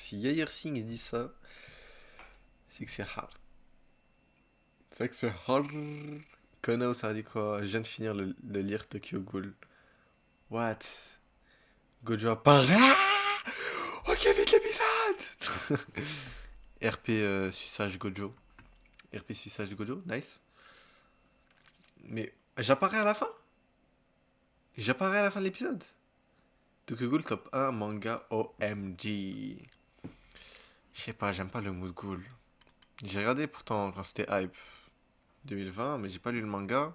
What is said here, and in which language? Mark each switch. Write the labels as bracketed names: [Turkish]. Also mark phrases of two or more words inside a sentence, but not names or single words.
[French] Si Yair Singh dit ça, c'est que c'est hard. C'est vrai que c'est hard. Kono, ça dit quoi? Je viens de finir de lire Tokyo Ghoul. What? Gojo apparaît. Ah, ok, vite l'épisode. RP suçage Gojo. RP suçage Gojo, nice. Mais j'apparais à la fin? J'apparais à la fin de l'épisode? Tokyo Ghoul top 1 manga OMG. Je sais pas, j'aime pas le mood ghoul. J'ai regardé pourtant quand c'était hype 2020, mais j'ai pas lu le manga.